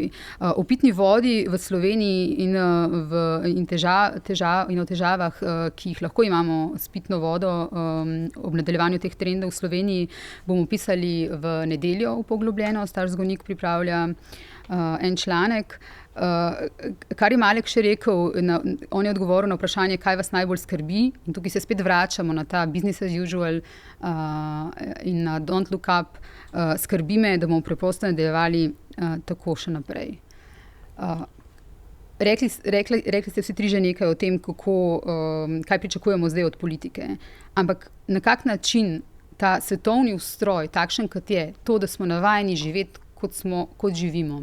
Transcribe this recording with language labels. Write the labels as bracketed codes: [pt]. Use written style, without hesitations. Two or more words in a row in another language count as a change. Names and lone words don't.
[sl] O pitni vodi v Sloveniji in o težavah, ki jih lahko imamo s pitno vodo ob nadaljevanju teh trendov v Sloveniji, bomo pisali v nedeljo v Poglobljeno. Starš Zgonik pripravlja en članek. Kar je Malek še rekel, on je odgovoril na vprašanje, kaj vas najbolj skrbi, in tukaj se spet vračamo na ta [en] business as usual [sl] in na [en] don't look up. [sl] Skrbi me, da bomo preprosto nadaljevali tako še naprej. Rekli ste vsi tri že nekaj o tem, kaj pričakujemo zdaj od politike, ampak na kak način ta svetovni ustroj, takšen kot je, to, da smo navajeni živeti kot živimo.